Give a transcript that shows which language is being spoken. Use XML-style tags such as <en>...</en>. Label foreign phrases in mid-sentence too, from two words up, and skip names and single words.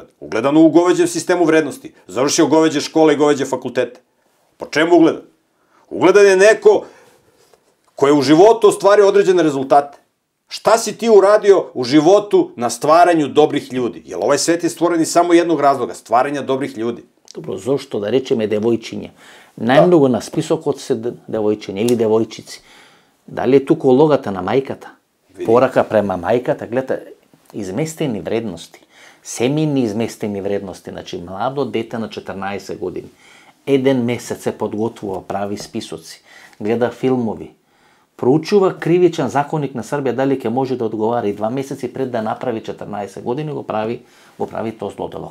<sr>Ugledan u goveđem sistemu vrednosti. Završio goveđe škole i goveđe fakultete. Po čemu ugledan? Ugledan je neko ko je u životu ostvario određene rezultate. Šta si ti uradio u životu na stvaranju dobrih ljudi? Jer ovaj svet je stvoren iz samo jednog razloga, stvaranja dobrih ljudi.</sr> <mk>Добро, зошто да речеме девојчиња? Најмногу на списокот се девојчиња или девојчици. Дали е тука улогата на мајката? Порака према мајката, гледате, изместени вредности, семейни изместени вредности, значи младо дете на 14 години, 1 месец се подготвува, прави списоци, гледа филмови, проучува кривичен законник на Србија дали ќе може да одговара и 2 месеци пред да направи 14 години го прави то злодело.</mk>